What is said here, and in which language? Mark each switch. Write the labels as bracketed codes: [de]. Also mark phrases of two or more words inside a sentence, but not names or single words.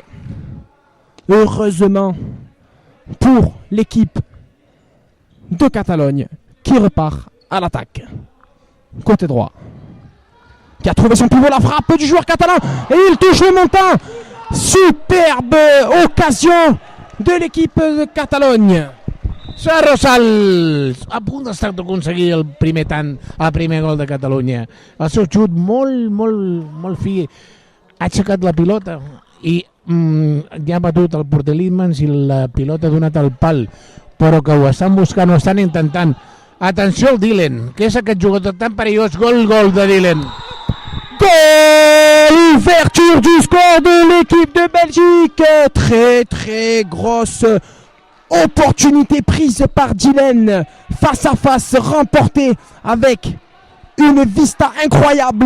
[fr] Heureusement pour l'équipe de Catalogne qui repart à l'attaque. Côté droit. Qui a trouvé son pivot, la frappe du joueur catalan. Et il touche le montant. Superbe occasion de l'équipe de Catalogne. [ca] Sara Rosals, a punt d'estar d'aconseguir el primer gol de Catalunya. El seu xut molt fi, ha aixecat la pilota i ja ha batut el porter Linmans i la pilota ha donat al pal, però que ho estan buscant, ho estan intentant. Atenció al Dylan, que és aquest jugador tan perillós. Gol de Dylan. Goal! [fr] Ouverture du score de l'équipe de Belgique. Très grosse opportunité prise par Dylan. Face à face, remportée avec une vista incroyable.